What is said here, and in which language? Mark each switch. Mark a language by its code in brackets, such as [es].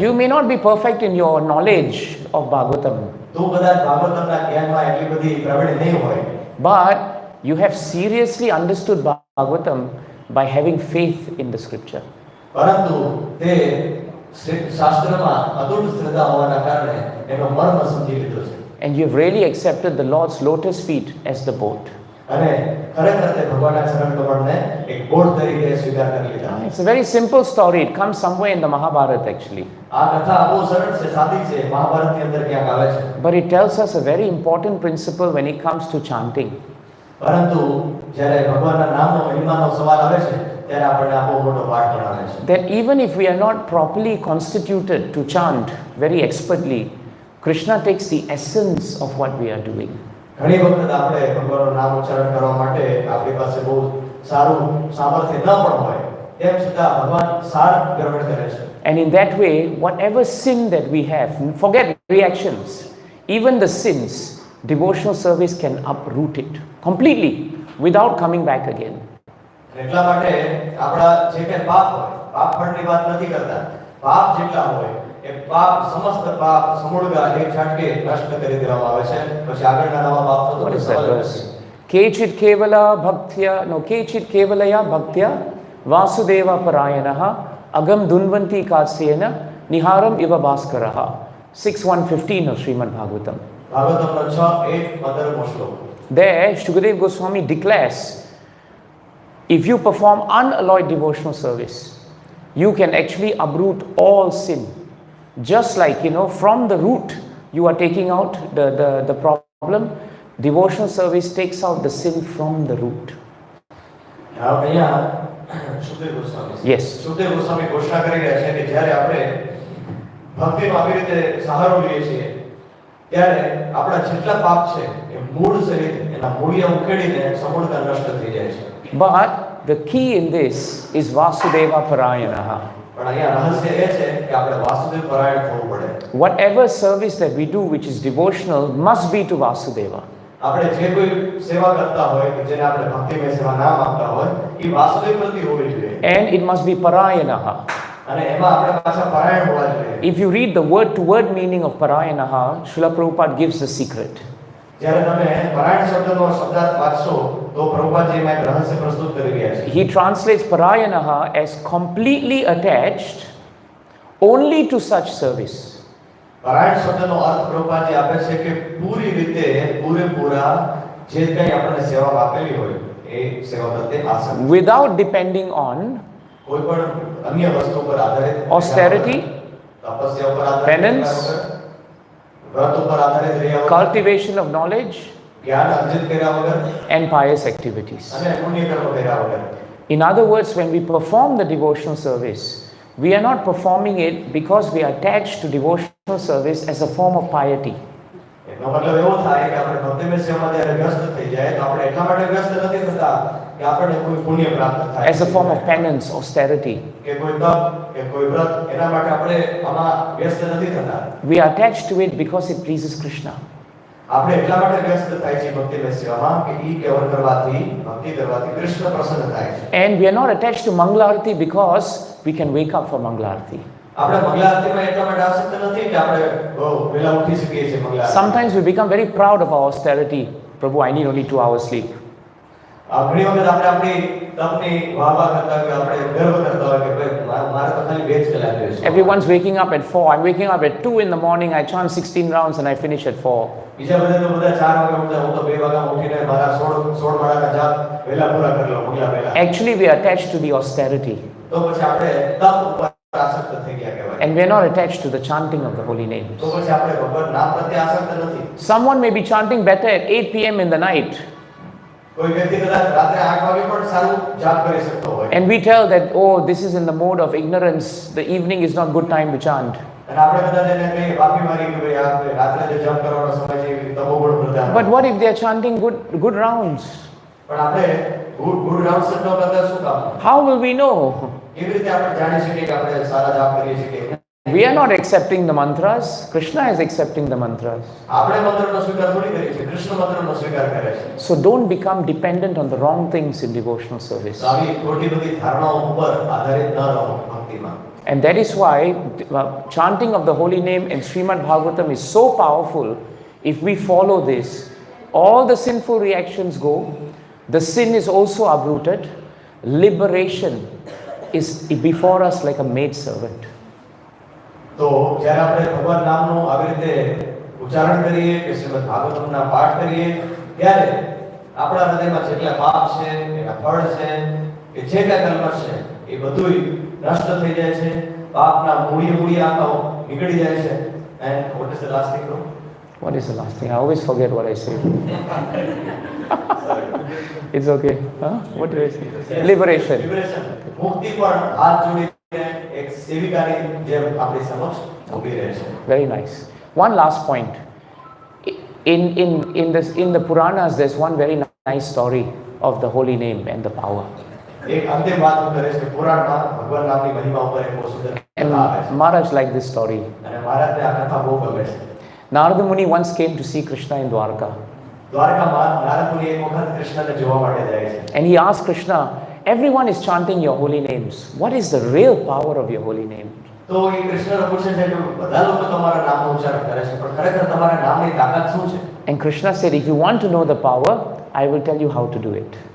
[en] You may not be perfect in your knowledge of Bhagavatam, [gu] તું કદાચ ભાગવતના જ્ઞાનમાં એટલી બધી પ્રવીણ નહીં હોય, [en] but you have seriously understood Bhagavatam by having faith in the scripture. [gu] પરંતુ તે શાસ્ત્રમાં અતૂટ શ્રદ્ધા હોવાના કારણે એનો મર્મ સમજી લીધો છે. [en] And you have really accepted the Lord's lotus feet as the boat. [gu] અને ખરેખર તે ભગવાનના ચરણ કમળને એક બોટ તરીકે સ્વીકાર કરી લીધા. [en] It's a very simple story. It comes somewhere in the Mahabharata actually. [gu] આ કથા બહુ સરળ છે, સાદી છે, મહાભારતની અંદર ક્યાંક આવે છે. [en] But it tells us a very important principle when it comes to chanting. [gu] પરંતુ જ્યારે ભગવાનના નામનો મહિમાનો સવાલ આવે છે ત્યારે આપણને આ બહુ મોટો પાઠ ભણાવે છે. [en] That even if we are not properly constituted to chant very expertly, Krishna takes the essence of what we are doing. [gu] ઘણી વખત આપણે ભગવાનનું નામ ઉચ્ચારણ કરવા માટે આપણી પાસે બહુ સારું સામર્થ્ય ન પણ હોય, તેમ છતાં ભગવાન સાર ગ્રહણ કરે છે. [en] And in that way, whatever sin that we have, forget reactions, even the sins, devotional service can uproot it completely without coming back again. [gu] એટલા માટે આપણા જે કંઈ પાપ હોય, પાપ ફળની વાત નથી કરતા, પાપ જેટલા હોય એ પાપ સમસ્ત પાપ સમૂળગા એક ઝાટકે નષ્ટ કરી દેવામાં આવે છે. પછી આગળના નવા પાપનો તો [en] What [gu] કોઈ [en] is that [gu] સવાલ જ [en] verse? [gu] નથી. [sa] Kechit kevala bhaktya, no, Kechit kevalaya bhaktya vasudeva parayanaha agam dunvanti kasyena niharam iva bhaskaraha. [en] 6.115 of Srimad Bhagavatam. [gu] ભાગવતમનો 6:1-15 શ્લોક. [en] There, Shukadev Goswami declares, if you perform unalloyed devotional service, you can actually uproot all sin. Just like, from the root, you are taking out the problem, devotional service takes out the sin from the root. [gu] અહીંયા Sukhdev Goswami [en] Yes. [gu] Sukhdev Goswami ઘોષણા કરી રહ્યા છે કે જ્યારે આપણે ભક્તિનો આવી રીતે સહારો લઈએ છીએ ત્યારે આપણા જેટલા પાપ છે એ મૂળ સહિત એના મૂળિયા ઉખેડીને સમૂળતા નષ્ટ થઈ જાય છે. [en] But the key in this is Vasudeva Parayanaha. [gu] પણ અહીંયા રહસ્ય એ છે કે આપણે વાસુદેવ પરાયણ થવું પડે. [en] Whatever service that we do which is devotional must be to Vasudeva. [gu] આપણે જે કોઈ સેવા કરતા હોય કે જેને આપણે ભક્તિમય સેવા નામ આપતા હોય એ વાસુદેવ પ્રતિ હોવી જોઈએ. [en] And it must be Parayanaha. [gu] અને એમાં આપણે પાછા પરાયણ હોવા જોઈએ. [en] If you read the word-to-word meaning of Parayanaha, Srila Prabhupada gives the secret. [gu] જ્યારે તમે પરાયણ શબ્દનો શબ્દાર્થ વાંચશો તો પ્રભુપાદજી એમાં એક રહસ્ય પ્રસ્તુત કરી રહ્યા છે. [en] He translates Parayanaha as completely attached only to such service. [gu] પરાયણ શબ્દનો અર્થ પ્રભુપાદજી આપે છે કે પૂરી રીતે પૂરેપૂરા જે કંઈ આપણને સેવા આપેલી હોય એ સેવા પ્રત્યે આસક્ત, [en] Without depending on [gu] કોઈ પણ અન્ય વસ્તુ પર આધારિત, [en] austerity, [gu] તપસ્યા ઉપર આધારિત, [en] penance, [gu] વ્રત ઉપર આધારિત રહ્યા વગર, [en] cultivation of knowledge, [gu] જ્ઞાન અર્જિત કર્યા વગર [en] and pious activities. [gu] અને પુણ્ય કર્મ કર્યા વગર. [en] In other words, when we perform the devotional service, we are not performing it because we are attached to devotional service as a form of piety. [gu] એનો મતલબ એવો થાય કે આપણે ભક્તિમય સેવામાં જ્યારે વ્યસ્ત થઈ જાય તો આપણે એટલા માટે વ્યસ્ત નથી થતા કે આપણને કોઈ પુણ્ય પ્રાપ્ત થાય, [en] As a form of penance, austerity. [gu] કે કોઈ તપ કે કોઈ વ્રત, એના માટે આપણે આમાં વ્યસ્ત નથી થતા. [en] We are attached to it because it pleases Krishna. [gu] આપણે એટલા માટે વ્યસ્ત થાય છે ભક્તિમય સેવામાં કે ઈ કેવળ કરવાથી, ભક્તિ કરવાથી કૃષ્ણ પ્રસન્ન થાય છે. [en] And we are not attached to Mangala Arati because we can wake up for Mangala Arati. [gu] આપણે મંગલા આરતીમાં એટલા માટે આસક્ત નથી કે આપણે વહેલા ઉઠી શકીએ છીએ મંગલા આરતી. [en] Sometimes we become very proud of our austerity. Prabhu, I need only 2 hours sleep. [gu] ઘણી વખત આપણે આપણી તપની વાહવા કરતા હોય, આપણે ગર્વ કરતા હોય કે ભાઈ મારે તો ખાલી 2 જ કલાક જોઈએ છે. [en] Everyone's waking up at 4. I'm waking up at 2 in the morning. I chant 16 rounds and I finish at 4. [gu] બીજા બધા તો બધા 4 વાગે ઉઠે, હું તો 2 વાગ્યામાં ઉઠીને મારા 16 માળાના જાપ વહેલા પૂરા કરી લઉં, મોગલા વહેલા. [en] Actually, we are attached to the austerity. [gu] તો પછી આપણે તપ ઉપર આસક્ત થઈ ગયા કહેવાય. [en] And we are not attached to the chanting of the holy names. [gu] તો પછી આપણે ભગવાન નામ પ્રત્યે આસક્ત નથી. [en] Someone may be chanting better at 8 p.m. in the night. [gu] કોઈ વ્યક્તિ કદાચ રાત્રે 8 વાગે પણ સારું જાપ કરી શકતો હોય. [en] And we tell that, oh, this is in the mode of ignorance. The evening is not good time to chant. [gu] અને આપણે કદાચ એને કઈ વાપી મારી કે ભાઈ આ રાત્રે જે જપ કરવાનો સમય છે એ તમોગુણ પ્રધાન. [en] But what if they are chanting good rounds? [gu] પણ આપણે ગુડ રાઉન્ડ્સ ન કરતા શું કામ? [en] How will we know? [gu] કેવી રીતે આપણે જાણી શકીએ કે આપણે સારા જાપ કરીએ છીએ? [en] We are not accepting the mantras. Krishna is accepting the mantras. [gu] આપણે મંત્રનો સ્વીકાર થોડી કરીએ છીએ, કૃષ્ણ મંત્રનો સ્વીકાર કરે છે. [en] So don't become dependent on the wrong things in devotional service. [gu] તો આવી ખોટી બધી ધારણાઓ ઉપર આધારિત ન રહો ભક્તિમાં. [en] And that is why chanting of the holy name in Srimad Bhagavatam is so powerful. If we follow this, all the sinful reactions go, the sin is also uprooted, liberation is before us like a maid servant. [gu] તો જ્યારે આપણે ભગવાન નામનું આવી રીતે ઉચ્ચારણ કરીએ કે શ્રીમદ ભાગવતમના પાઠ કરીએ, ત્યારે આપણા હૃદયમાં જેટલા પાપ છે, એના ફળ છે, કે જે કાંઈ કલ્મશ છે, એ બધુંય નષ્ટ થઈ જાય છે. પાપના મૂળિયા આખા નીકળી જાય છે. [en] And what is the last thing, bro? What is the last thing? I always forget what I say. It's okay. Huh? What did I say? Liberation. [gu] મુક્તિ પણ હાથ જોડીને એક સેવિકાની જેમ આપણી સમક્ષ ઊભી રહે છે. [en] Very nice. One last point. In the Puranas, there's one very nice story of the holy name and the power. [gu] એક અંતિમ વાત હું કરીશ કે પુરાણમાં ભગવાન નામની મહિમા ઉપર એક બહુ સુંદર [en] And [gu] કથા આવે છે. [en] Maharaj liked this story. [gu] અને મહારાજને આ કથા બહુ ગમે છે. [en] Narada Muni once came to see Krishna in Dwarka. [gu] દ્વારકામાં નારદ મુનિ એક વખત કૃષ્ણને જોવા માટે જાય છે. [en] And he asked Krishna, everyone is chanting your holy names. What is the real power of your holy name? [gu] તો એ કૃષ્ણને પૂછે છે કે બધા લોકો તમારા નામનું ઉચ્ચારણ કરે છે, પણ ખરેખર તમારા નામની તાકાત શું છે? [en] And Krishna said, if you want to know the power, I will tell you how to do it.